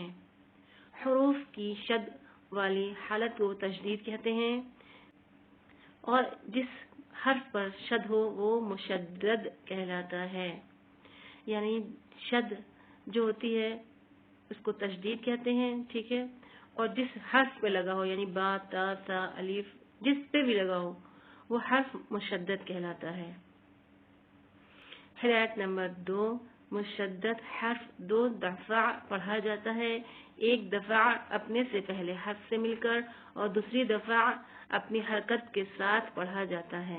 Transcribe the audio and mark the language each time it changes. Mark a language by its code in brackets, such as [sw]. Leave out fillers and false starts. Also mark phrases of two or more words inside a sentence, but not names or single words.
[ur] حروف کی شد والی حالت کو تشدید کہتے ہیں، اور جس حرف پر شد ہو وہ مشدد کہلاتا ہے۔ یعنی شد جو ہوتی ہے اس کو تشدید کہتے ہیں، ٹھیک ہے، اور جس حرف پہ لگا ہو یعنی با، تا، سا، الف، جس پہ بھی لگا ہو وہ حرف مشدد کہلاتا ہے۔ ہدایت نمبر 2، مشدد حرف 2 دفعہ پڑھا جاتا ہے، ایک دفعہ اپنے سے پہلے حرف سے مل کر اور دوسری دفعہ اپنی حرکت کے ساتھ پڑھا جاتا ہے۔